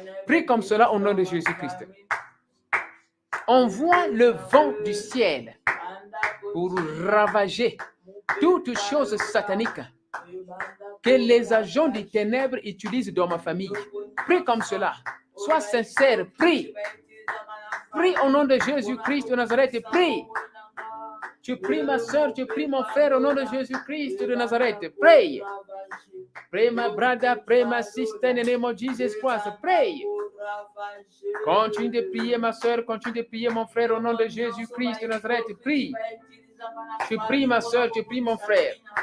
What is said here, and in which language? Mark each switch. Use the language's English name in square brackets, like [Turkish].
[French] Prie comme cela au nom de Jésus-Christ. Envoie le vent du ciel pour ravager toutes choses sataniques que les agents des ténèbres utilisent dans ma famille. Prie comme cela. Sois sincère. Prie. Prie au nom de Jésus-Christ de Nazareth. Prie. Tu pries ma soeur, tu pries mon frère au nom de Jésus-Christ de Nazareth. Prie. [English] Pray, my brother, pray, my sister, in the name of Jesus Christ. Pray. [French] Continue de prier, ma soeur, continue de prier, mon frère, au nom de Jésus-Christ de Nazareth. Prie. Tu pries, ma soeur, tu pries, mon frère.